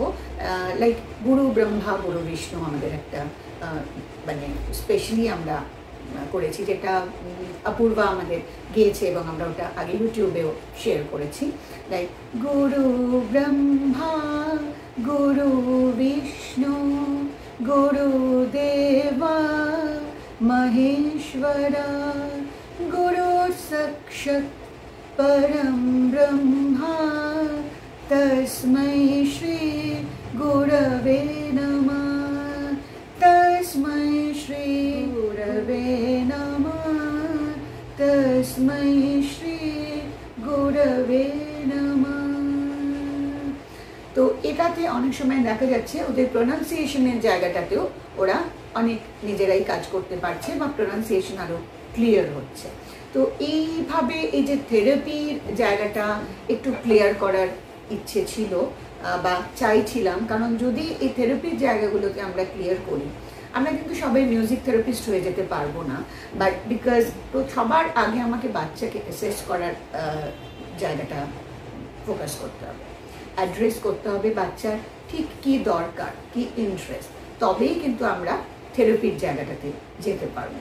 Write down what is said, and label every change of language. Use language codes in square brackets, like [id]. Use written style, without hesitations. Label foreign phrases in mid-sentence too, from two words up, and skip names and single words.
[bn] লাইক [sa] গুরু ব্রহ্মা গুরু বিষ্ণু [bn] আমাদের একটা মানে স্পেশালি আমরা করেছি, যেটা অপূর্বা আমাদের গিয়েছে, এবং আমরা ওটা আগে ইউটিউবেও শেয়ার করেছি। [sa] লাইক গুরু ব্রহ্মা গুরু বিষ্ণু গুরুদেবা মহেশ্বরা গুরু সাক্ষাৎ परम ब्रह्मा तस्मै श्री गुरवे नमः तस्मै श्री गुरवे नमः तस्मै श्री गुरवे नमः। [bn] তো এটাতে অনেক সময় দেখা যাচ্ছে ওদের প্রোনাউন্সিয়েশনের জায়গাটাতেও ওরা অনেক নিজেরাই কাজ করতে পারছে, বা প্রোনাউন্সিয়েশন আরও ক্লিয়ার হচ্ছে। তো এইভাবে এই যে থেরাপির জায়গাটা একটু ক্লিয়ার করার ইচ্ছে ছিল বা চাইছিলাম, কারণ যদি এই থেরাপির জায়গাগুলোকে আমরা ক্লিয়ার করি, আমরা কিন্তু সবাই [en] music therapist [bn] হয়ে যেতে পারবো না, [en] but because [bn] তো সবার আগে আমাকে বাচ্চাকে অ্যাসেস করার জায়গাটা ফোকাস করতে হবে, অ্যাড্রেস করতে হবে বাচ্চার ঠিক কী দরকার, কী ইন্টারেস্ট, তবেই কিন্তু আমরা থেরাপির জায়গাটাতে যেতে পারবো।